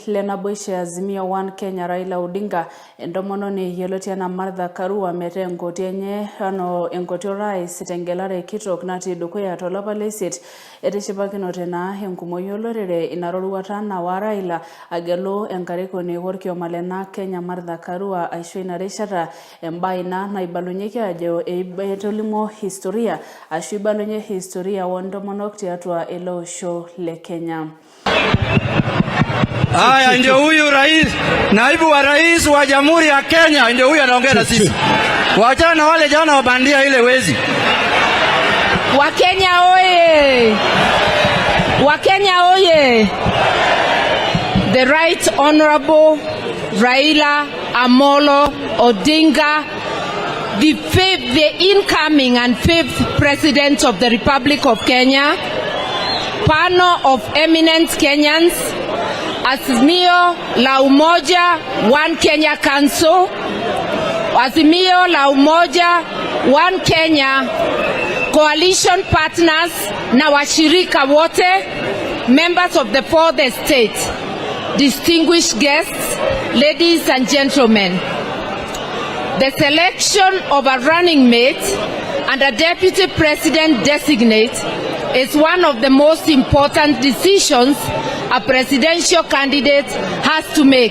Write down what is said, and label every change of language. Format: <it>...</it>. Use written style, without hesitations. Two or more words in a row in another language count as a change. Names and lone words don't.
<mas>lenaboishe Azimio One Kenya Raila Odinga entomononi yioloti enaa Martha Karua mete enkoti enye ano enkoti orais tengelare kitok natii dukuya tolapa lesiet etishipakinote naa enkumoyi olorere ina roruata nawa Raila agelu enkarikoni orkioma lena Kenya Martha Karua aisho ina rishata embae ina naibalunyeki ajo etolimo historia ashu ibalunye historia wontomonok tiatua ele osho le Kenya.</mas> <sw>Haya ndio huyu rais, naibu wa rais wa Jamhuri ya Kenya ndio huyu anaongea na sisi. Waachana na wale jana wabandia ile wezi. Wakenya oye! Wakenya oye!</sw> <en>The Right Honorable Raila Amolo Odinga, the incoming and fifth President of the Republic of Kenya, panel of eminent Kenyans, Azimio la Umoja One Kenya Council, Azimio la Umoja One Kenya coalition partners</en> <sw>na washirika wote,</sw> <en>members of the fourth estate, distinguished guests, ladies and gentlemen. The selection of a running mate and a deputy president designate is one of the most important decisions a presidential candidate has to make.</en>